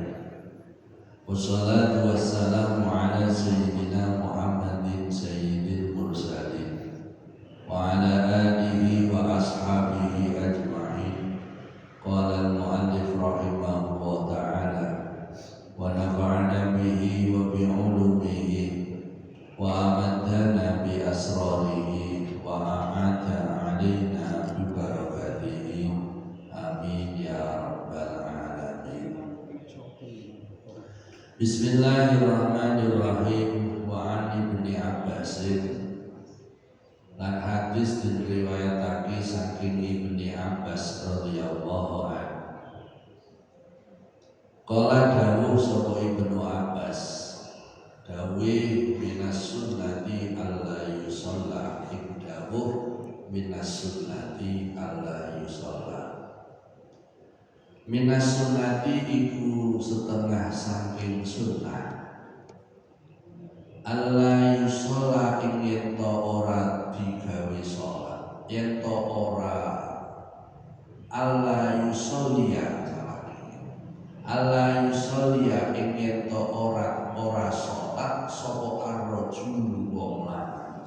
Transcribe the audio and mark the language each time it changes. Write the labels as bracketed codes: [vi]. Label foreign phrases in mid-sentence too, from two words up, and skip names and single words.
[ar] والصلاة والسلام على سيدنا محمد سيد المرسلين وعلى آله وأصحابه أجمعين. قال المؤلف رحمه الله تعالى ونفعنا به وبعلومه وأمدنا بأسراره وأعاد علينا ببركاته. آمين يا رب العالمين. بسم الله الرحمن الرحيم. وعن ابن عباس, [jv] lan hadis diriwayatake saking Ibni Abbas [ar] رضي الله عنه. Qala [jv] dawuh sapa [ar] Ibnu Abbas, dawe من السنة ألا يصلى, [jv] ing dawuh [ar] من السنة ألا يصلى. من السنة [jv] iku setengah saking sunnah. [ar] ألا يصلى [jv] ing yen to ora digawe salat, yen to ora [ar] ألا يصلي ألا يصلي [jv] ing yen to ora salat sapa ar-rajul wong lanang.